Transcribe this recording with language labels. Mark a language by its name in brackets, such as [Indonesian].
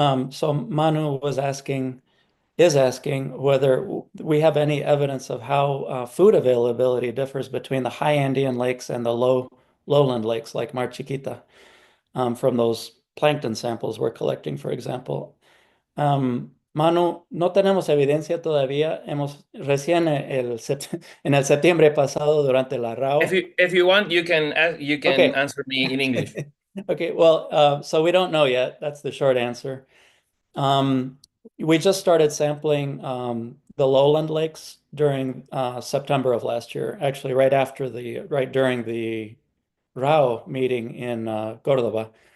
[English] So Manu is asking whether we have any evidence of how food availability differs between the high Andean lakes and the lowland lakes like Mar Chiquita, from those plankton samples we're collecting, for example. [Spanish] Manu, no tenemos evidencia todavía. Recién en el septiembre pasado durante la RAO. [English] If you want, you can Okay. answer me in English. Okay, well, so we don't know yet. That's the short answer. We just started sampling the lowland lakes during September of last year, actually right during the RAO meeting in Cordoba.